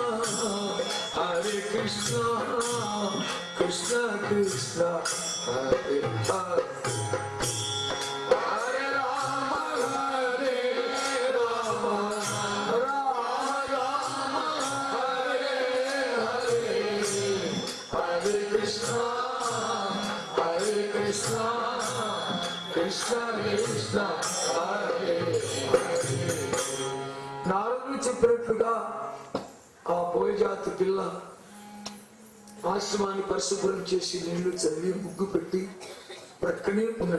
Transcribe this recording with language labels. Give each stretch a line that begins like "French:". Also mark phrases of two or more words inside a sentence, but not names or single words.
Sanskrit: కృష్ణ కృష్ణ హరే హరే హరే రామ హరే రామ రామ రామ హరే హరే హరే కృష్ణ కృష్ణ కృష్ణ హరే హరే.
Telugu: నారదుడు చెప్పినట్లుగా ఆ బోయజాతి పిల్ల ఆశ్రమాన్ని పరిశుభ్రం చేసి నీళ్లు చల్లి ముగ్గు పెట్టి ప్రక్కనే ఉన్నది.